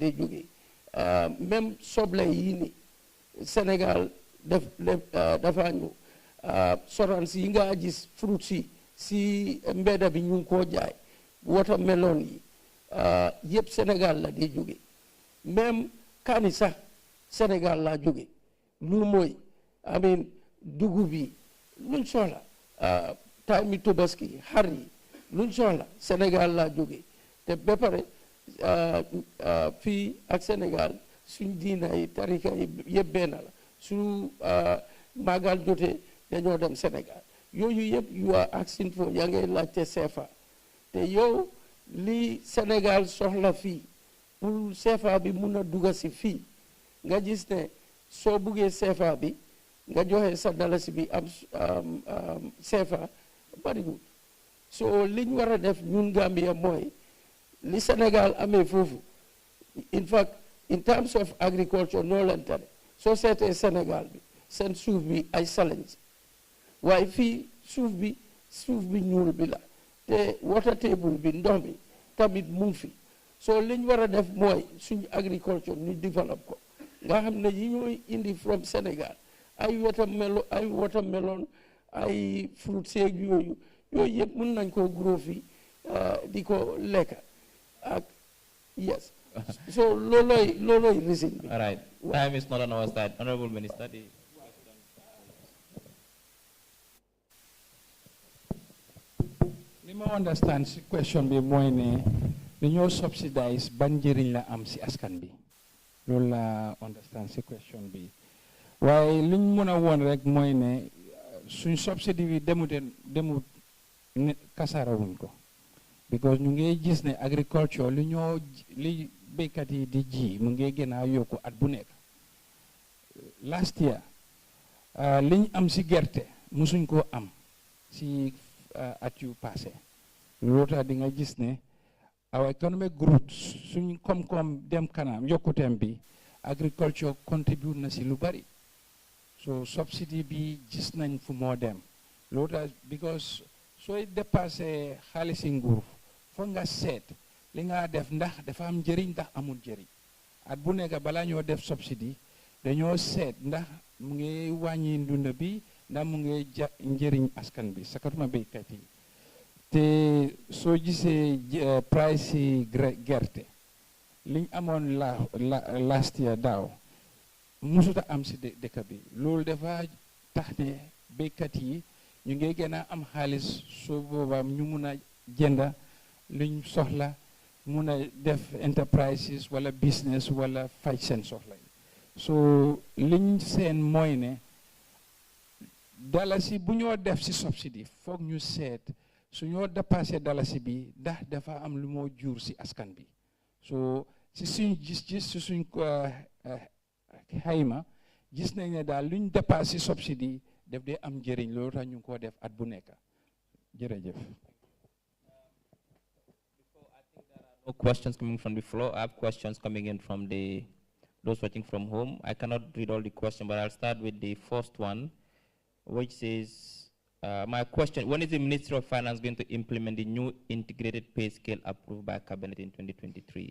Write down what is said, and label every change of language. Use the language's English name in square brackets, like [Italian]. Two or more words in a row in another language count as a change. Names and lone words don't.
[Wolof] dee jógee même soble yi ni Sénégal dafa ñëw sorans yi nga gis fruit si mbedda bi ñu ngi koo jaay watermelon yi yëpp Sénégal la dee jóge même kaani sax Sénégal laa jóge lu mooy amin dugub yi luñ soxla time mi Tabaski xar yi luñ soxla Sénégal laa jóge te ba pare fii ak Sénégal suñ diina yi tarika yi yëpp benn la su màggal jotee dañoo dem Sénégal yooyu yëpp [English] you are asking for [Wolof] yaa ngay laajte CFA te yow li Sénégal soxla fii pour CFA bi mun a dugga si fii nga gis ne soo buggee CFA bi nga joxe sa dalasi bi am CFA bariwul so liñ war a def ñun Gambia mooy li Sénégal amee foofu [English] in fact in terms of agriculture [Wolof] noo leen tere soo seetee Sénégal bi seen suuf bi ay challenge waaye fii suuf bi ñuul bi la te [English] water table [Wolof] bi ndox mi tamit mu ngi fi soo liñ war a def mooy suñu agriculture ñu develop ko nga xam ne yi ñooy indi from Sénégal ay watermelon ay fruit seeg yooyu yëpp mën nañ koo grow fii di ko lekka ak yes so loolooy reason bi. [English] All right, time is not on our side. Honorable Minister. [Wolof] li ma understand si question bi mooy ne dañoo subsidize ban njëriñ la am si askan bi loolu la understand si question bi waaye liñ mën a woon rek mooy ne suñ subsidy bi demut kasaarawuñ ko because ñu ngi gis ne agriculture li béykat yi di ji mu ngi gën a yokku at bu nekk [English] last year [Wolof] liñ am si gerte musuñ koo am si at yu passé loolu tax di nga gis ne [English] our economic growth [Wolof] suñ koom-koom dem kanam yokkuteem bi [English] agriculture contribute [Wolof] na si lu bari so subsidy bi gis nañ fu moo dem loolu tax because sooy dépassé xaalisi nguur foog nga seet li nga def ndax dafa am njëriñ ndax amul njëriñ at bu nekk balaa ñoo def subsidy dañoo seet ndax mu ngi wàññi ndunda bi ndax mu ngi njëriñ askan bi sakatuma béykat yi te soo gisee price yi gerte liñ amoon [English] last year [Wolof] daaw musuta am si dëkk bi loolu dafa tax ne béykat yi ñu ngi gën a am xaalis soo boobaa ñu mun a jënda luñ soxla mun a def enterprises wala business wala faj seen soxla yi so liñ seen mooy ne dalasi bu ñoo def si subsidy foog ñu seet su ñoo dépassé dalasi bi ndax dafa am lu moo jur si askan bi so si suñ gis-gis si suñ xayma gis nañ ne daal luñ dépassé subsidy def dee am njëriñ loolu tax ñu ngi koo def at bu nekk jërëjëf. [English] No questions coming from the floor. I have questions coming in from those watching from home. I cannot read all the questions, but I'll start with the first one, which says, my question, when is the Ministry of Finance going to implement the new integrated pay scale approved by Cabinet in 2023?